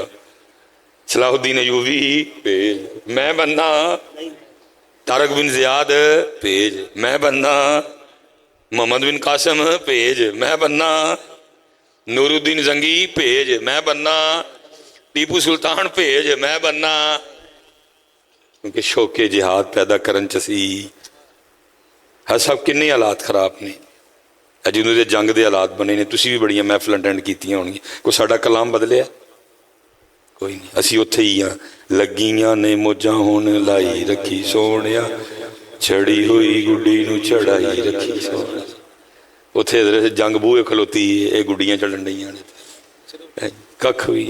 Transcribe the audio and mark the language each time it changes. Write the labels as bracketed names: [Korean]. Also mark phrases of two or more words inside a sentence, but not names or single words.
[Punjabi] ਸਲਾਹੁੱਦੀਨ ਅਯੂਬੀ ਭੇਜ, ਮੈਂ ਬਣਨਾ ਤਾਰਕ ਬਿਨ ਜ਼ਿਆਦ ਭੇਜ, ਮੈਂ ਬਣਨਾ ਮੁਹੰਮਦ ਬਿਨ ਕਾਸਿਮ ਭੇਜ, ਮੈਂ ਬਣਨਾ ਨੂਰੁੱਦੀਨ ਜ਼ੰਗੀ ਭੇਜ, ਮੈਂ ਬਣਨਾ ਟੀਪੂ ਸੁਲਤਾਨ ਭੇਜ, ਮੈਂ ਬਣਨਾ। ਕਿਉਂਕਿ ਸ਼ੌਕੇ ਜਿਹਾਦ ਪੈਦਾ ਕਰਨ ਚ ਸੀ। ਹਰ ਸਬ ਕਿੰਨੇ ਹਾਲਾਤ ਖ਼ਰਾਬ ਨੇ, ਜਦੋਂ ਦੇ ਜੰਗ ਕੇ ਹਾਲਾਤ ਬਣੇ ਨੇ। ਤੁਸੀਂ ਵੀ ਵੱਡੀਆਂ ਮਹਿਫ਼ਿਲ ਅਟੈਂਡ ਕੀਤੀਆਂ ਹੋਣਗੀਆਂ, ਕੋਈ ਸਾਡਾ ਕਲਾਮ ਬਦਲਿਆ ਕੋਈ ਨਹੀਂ। ਅਸੀਂ ਉੱਥੇ ਹੀ ਹਾਂ, ਲੱਗੀਆਂ ਨੇ ਮੌਜਾਂ ਹੁਣ ਲਾਈ ਰੱਖੀਂ ਸੋਹਣਿਆ, ਛੱਡੀ ਹੋਈ ਗੁੱਡੀ ਨੂੰ ਚੜ੍ਹਾਈ ਰੱਖੀਂ ਸੋਹਣਿਆ। ਉੱਥੇ ਜੰਗ ਬੂਹੇ ਖਲੋਤੀ, ਇਹ ਗੁੱਡੀਆਂ ਚੜ੍ਹਨ ਡਈਆਂ ਨੇ, ਕੱਖ ਵੀ ਹੈ।